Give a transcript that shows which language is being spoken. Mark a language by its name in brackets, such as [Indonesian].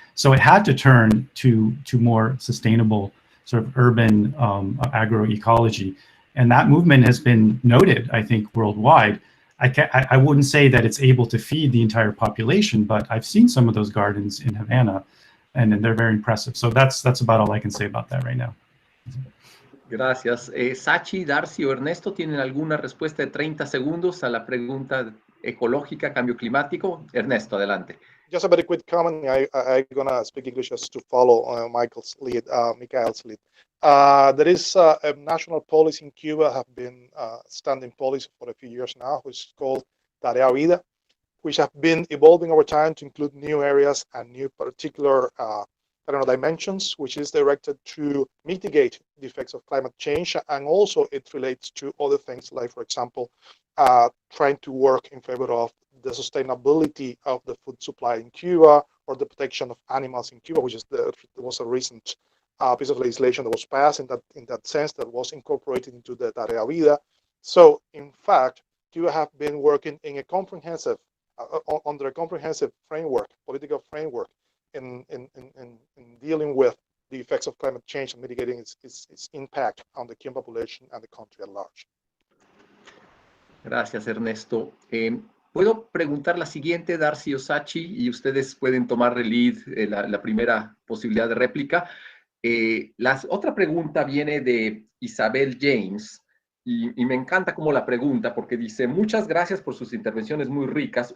[English] So it had to turn to more sustainable sort of urban agroecology, and that movement has been noted, I think, worldwide. I wouldn't say that it's able to feed the entire population, but I've seen some of those gardens in Havana, and they're very impressive. So that's about all I can say about that right now. [Spanish] Gracias. Sachi, Darcy o Ernesto, ¿tienen alguna respuesta de 30 segundos a la pregunta ecológica, cambio climático? Ernesto, adelante. [English] Just a very quick comment. I'm going to speak English just to follow Michael's lead, Michael's lead. There is a national policy in Cuba, have been standing policy for a few years now, which is called Tarea Vida, which have been evolving over time to include new areas and new particular dimensions, which is directed to mitigate the effects of climate change. And also it relates to other things like, for example, trying to work in favor of the sustainability of the food supply in Cuba, or the protection of animals in Cuba, which is there was a recent piece of legislation that was passed in that sense, that was incorporated into the Tarea Vida. So in fact, Cuba have been working in a comprehensive, under a comprehensive framework, political framework, in dealing with the effects of climate change and mitigating its impact on the Cuban population and the country at large. [Spanish] Gracias, Ernesto. Puedo preguntar la siguiente, Darcy o Sachi, y ustedes pueden tomar el lead, la primera posibilidad de réplica. La otra pregunta viene de Isabel James, y me encanta cómo la pregunta, porque dice: muchas gracias por sus intervenciones muy ricas.